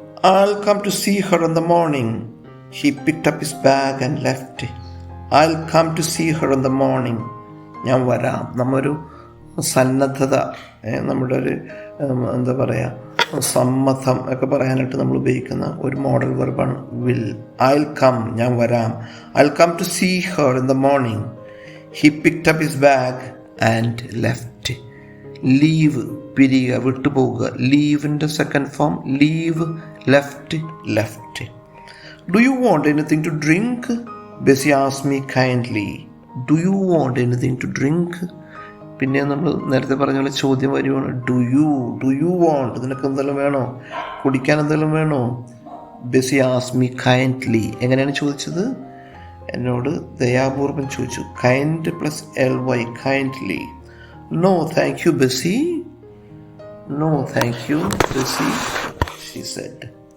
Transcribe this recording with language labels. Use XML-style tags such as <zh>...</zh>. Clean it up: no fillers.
<en>I'll come to see her in the morning. He picked up his bag and left. I'll come to see her in the morning.</en> <ml>ഞാൻ വരാം. നമ്മൊരു സന്നദ്ധത, നമ്മുടെ ഒരു എന്താ പറയുക, സമ്മതം ഒക്കെ പറയാനായിട്ട് നമ്മൾ ഉപയോഗിക്കുന്ന ഒരു മോഡൽ വെർബാണ് വിൽ.</ml> <en>I'll come,</en> <ml>ഞാൻ വരാം.</ml> <en>I'll come to see her in the morning. He picked up his bag and left.</en> <ml>Leave, പിരിയുക, വിട്ടുപോകുക. ലീവിൻ്റെ second form leave,</ml> <en>left. Do you want anything to drink? Bessie asked me kindly. Do you want anything to drink?</en> <ml>പിന്നെ നമ്മൾ നേരത്തെ പറഞ്ഞ പോലെ ചോദ്യം വരുവാണ്.</ml> <en>do you want,</en> <ml>നിനക്ക് എന്തെങ്കിലും വേണോ, കുടിക്കാൻ എന്തെങ്കിലും വേണോ?</ml> <en>Bessie asked me kindly.</en> <ml>എങ്ങനെയാണ് ചോദിച്ചത്? എന്നോട് ദയാപൂർവം ചോദിച്ചു.</ml> <en>Kind plus ly, kindly. No thank you Bessie, no thank you Bessie, she said.</en>